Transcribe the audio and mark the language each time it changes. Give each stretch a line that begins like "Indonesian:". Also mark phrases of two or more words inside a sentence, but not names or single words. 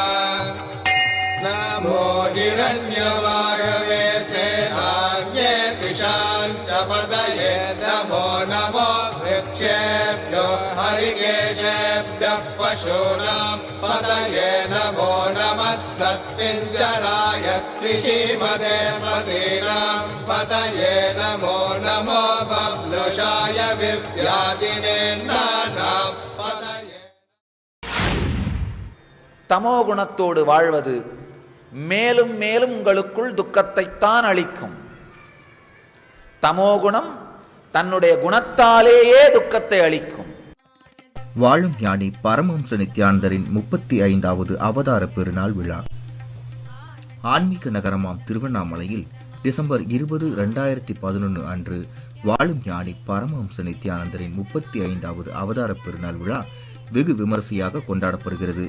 Sanskrit: नमो हिरण्यवागवे सेनान्ये दिशां च पतये नमो नमो वृक्षेभ्यो हरिकेशेभ्यः पशूनां पतये नमो नमः सस्मिञ्जराय कृषिमदे मदीनां पतये नमो नमो बब्लुषाय विव्याधिने नानां पतये
Tamil: தமோ குணத்தோடு வாழ்வது மேலும் மேலும் உங்களுக்குள் துக்கத்தைத்தான் அளிக்கும். தமோகுணம் தன்னுடைய குணத்தாலேயே துக்கத்தை அளிக்கும். வாழும் ஞானி பரமஹம்ச நித்யானந்தரின் 35வது அவதார பெருநாள் விழா ஆன்மீக நகரமாம் திருவண்ணாமலையில் டிசம்பர் 20, 2011 அன்று வாழும் ஞானி பரமஹம்ச நித்யானந்தரின் 35வது அவதார பெருநாள் விழா வெகு விமரிசையாக கொண்டாடப்படுகிறது.